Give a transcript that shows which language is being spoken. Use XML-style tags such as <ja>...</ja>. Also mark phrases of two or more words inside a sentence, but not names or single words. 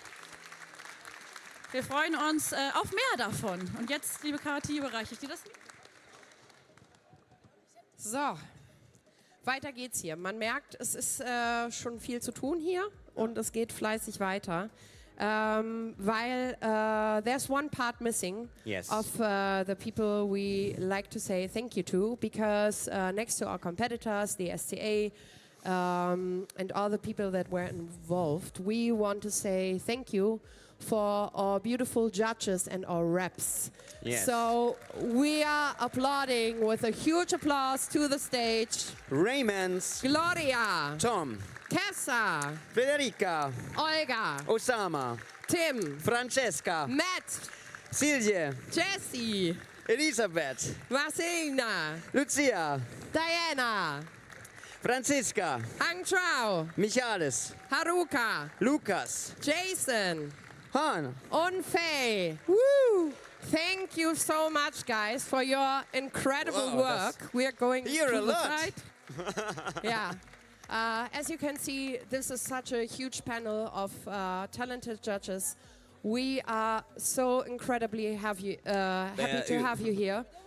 <de>Wir freuen uns auf mehr davon. Und jetzt, liebe Kathi, überreiche ich dir das. So, weiter geht's hier. Man merkt, es ist schon viel zu tun hier und es geht fleißig weiter.</de> <en>Weil there's one part missing of the people we like to say thank you to, because next to our competitors, the SCA, and all the people that were involved, we want to say thank you for our beautiful judges and our reps. Yes. So we are applauding with a huge applause to the stage. Raymond, Gloria, Tom, Kessa, Federica, Olga, Osama, Tim, Francesca, Matt, Silje, Jessie, Elisabeth, Marcelina, Lucia, Diana, Franziska, Hang Trao, Michalis, Haruka, Lukas, Jason, Han und Faye. Woo! Thank you so much, guys, for your incredible Wow, work. We are going You're to a the lot. side. Yeah. As you can see, this is such a huge panel of talented judges. We are so incredibly happy to have you here.</en>